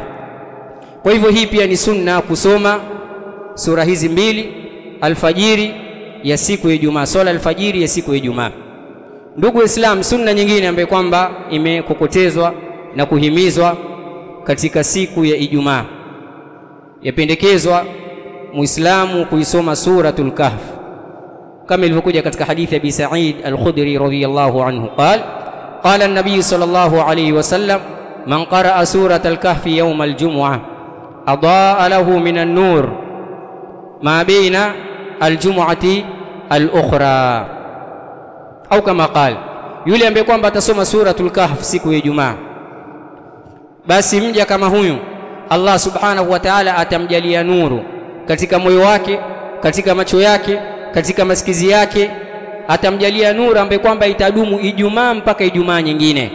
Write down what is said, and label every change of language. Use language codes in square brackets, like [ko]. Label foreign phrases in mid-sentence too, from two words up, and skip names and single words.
[sw] Kwa hivyo hii pia ni sunna kusoma sura hizi mbili alfajiri ya siku ya Ijumaa, swala alfajiri ya siku ya Ijumaa. Ndugu Islam, sunna nyingine ambayo kwamba imekokotezwa na kuhimizwa katika siku ya Ijumaa, yapendekezwa Muislamu kuisoma suratul Kahf, kama ilivyokuja katika hadithi ya Abi Sa'id al-Khudri [ar] رضي الله عنه قال النبي صلى الله عليه وسلم من قرأ سورة الكهف يوم الجمعة أضاء له من النور ما بين الجمعة الأخرى, أو كما قال, [sw] yule ambaye kwamba atasoma suratul Kahf siku ya Ijumaa, basi mja kama huyu Allah [ar] سبحانه وتعالى [sw] atamjalia nuru katika moyo wake, katika macho yake, katika masikizi yake, atamjalia nuru ambaye kwamba itadumu Ijumaa mpaka Ijumaa nyingine.